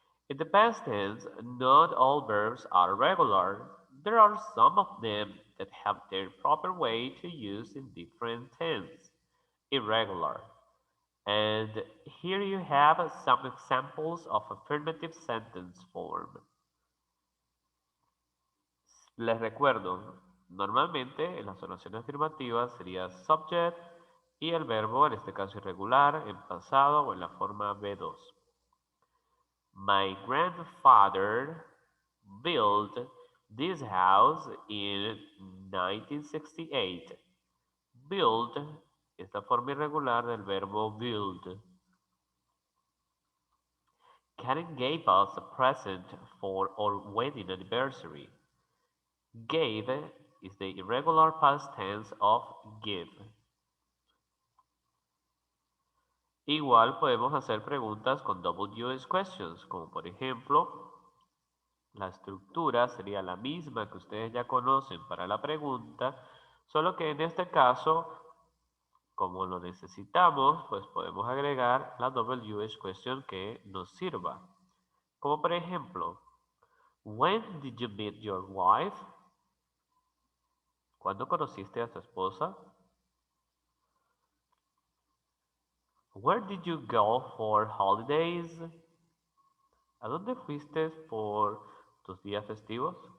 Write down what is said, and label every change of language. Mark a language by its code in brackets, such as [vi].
[en] In the past tense, not all verbs are regular. There are some of them that have their proper way to use in different tense, irregular. And here you have some examples of affirmative sentence form. [es] Les recuerdo, normalmente en las oraciones afirmativas sería subject y el verbo, en este caso irregular, en pasado o en la forma B2. [en] My grandfather built this house in 1968. [es] Build es la forma irregular del verbo build. [en] Karen gave us a present for our wedding anniversary. Gave is the irregular past tense of give. [es] Igual podemos hacer preguntas con WH questions, como por ejemplo, la estructura sería la misma que ustedes ya conocen para la pregunta, solo que en este caso, como lo necesitamos, pues podemos agregar la WH question que nos sirva. Como por ejemplo, [en] when did you meet your wife? [es] ¿Cuándo conociste a tu esposa? [en] Where did you go for holidays? [es] ¿A dónde fuiste por tus días festivos?